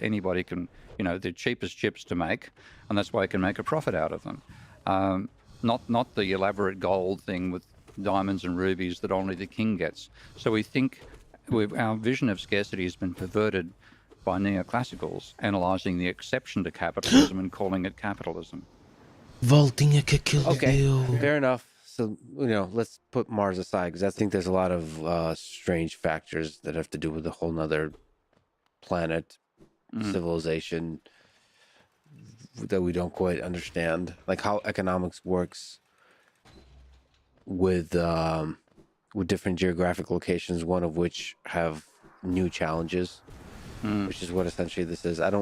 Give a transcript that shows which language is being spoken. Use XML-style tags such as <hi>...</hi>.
<en>Anybody can, the cheapest chips to make, and that's why you can make a profit out of them. Not the elaborate gold thing with diamonds and rubies that only the king gets. So we think our vision of scarcity has been perverted by neoclassicals, analysing the exception to capitalism and calling it capitalism.</en> <pt>Voltinha que aquilo deu.</pt> <en>Fair enough. So, let's put Mars aside, because I think there's a lot of strange factors that have to do with a whole nother planet, civilization that we don't quite understand, like how economics works with different geographic locations, one of which have new challenges, which is what essentially this is.</en>